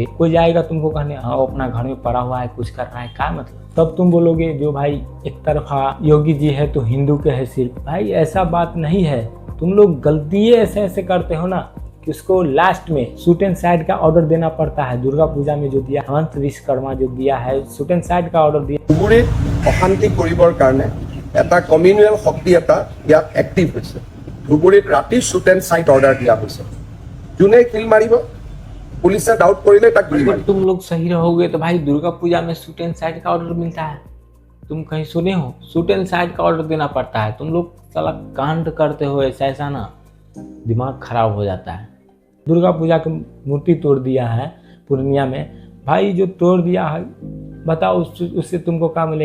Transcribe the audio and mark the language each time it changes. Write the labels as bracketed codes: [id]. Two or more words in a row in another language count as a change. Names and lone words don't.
[hi] कोई जाएगा तुमको कहने हाँ अपना घर में पड़ा हुआ है कुछ कर रहा है, क्या मतलब, तब तुम बोलोगे जो भाई एक तरफा योगी जी है तो हिंदू के है सिर्फ। भाई ऐसा बात नहीं है, तुम लोग गलती ऐसे करते हो ना कि उसको लास्ट में [en] shoot and side [hi] का ऑर्डर देना पड़ता है। दुर्गा पूजा में जो दिया हेमंत विश्वकर्मा जो दिया है, [en] shoot and side [hi] का ऑर्डर दिया। [as] ধুবুৰীত অশান্তি কৰিবৰ কাৰণে এটা কমিউনেল শক্তি এটা ইয়াত এক্টিভ হৈছে। ধুবুৰীত ৰাতি [en] shoot and sight order [as] দিয়া হৈছে, যোনে কিল মাৰিব পুলিচে ডাউট কৰিলে তাক গুলি মাৰিব। [hi] तुम लोग सही रहोगे तो भाई दुर्गा पूजा में [en] shoot and side [hi] का ऑर्डर मिलता है। तुम कहीं सुने हो, [en] shoot and side [hi] का ऑर्डर देना पड़ता है। तुम लोग साला कांड करते हो ऐसा ना, दिमाग खराब हो जाता है। दुर्गा पूजा की मूर्ति तोड़ दिया है पूर्णिया में, भाई जो तोड़ दिया है बताओ उससे तुमको क्या मिलेगा।